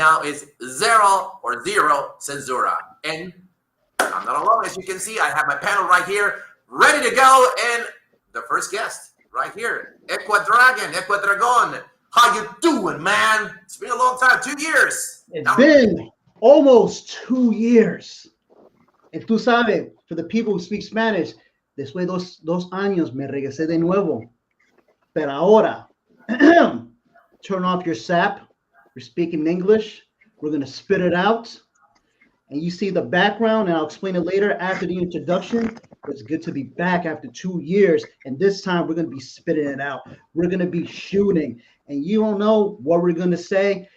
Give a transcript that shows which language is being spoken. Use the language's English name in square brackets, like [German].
[English] Now is Zero Censura. And I'm not alone. As you can see, I have my panel right here, ready to go. And the first guest right here, Ecuador. How you doing, man? It's been a long time, 2 years. It's been almost 2 years. And [Spanish] tú sabes, [English] for the people who speak Spanish, [Spanish] después de dos años me regresé de nuevo. Pero ahora, [English] turn off your sap. You're speaking English. We're going to spit it out. And you see the background, and I'll explain it later after the introduction. It's good to be back after 2 years. And this time, we're going to be spitting it out. We're going to be shooting. And you don't know what we're going to say.